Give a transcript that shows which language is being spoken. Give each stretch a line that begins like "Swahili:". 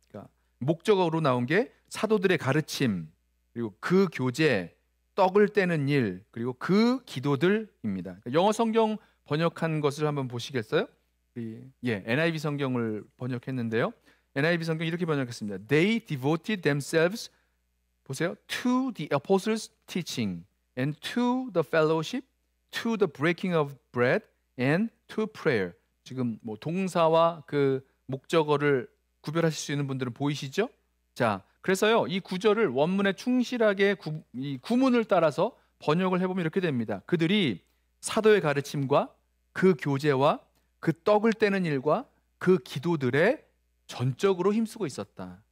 Korean: 그러니까 목적어로 나온 게 사도들의 가르침, 그리고 그 교제, 떡을 떼는 일, 그리고 그 기도들입니다. 영어 성경 번역한 것을 한번 보시겠어요? NIV 성경을 번역했는데요. NIV 성경 이렇게 번역했습니다.
English: They devoted themselves,
Korean: 보세요,
English: to the apostles' teaching and to the fellowship, to the breaking of bread and to prayer.
Korean: 지금 뭐 동사와 그 목적어를 구별하실 수 있는 분들은 보이시죠? 자, 그래서요, 이 구절을 원문에 충실하게 이 구문을 따라서 번역을 해보면 이렇게 됩니다. 그들이 사도의 가르침과 그 교제와 그 떡을 떼는 일과 그 기도들에 전적으로 힘쓰고 있었다.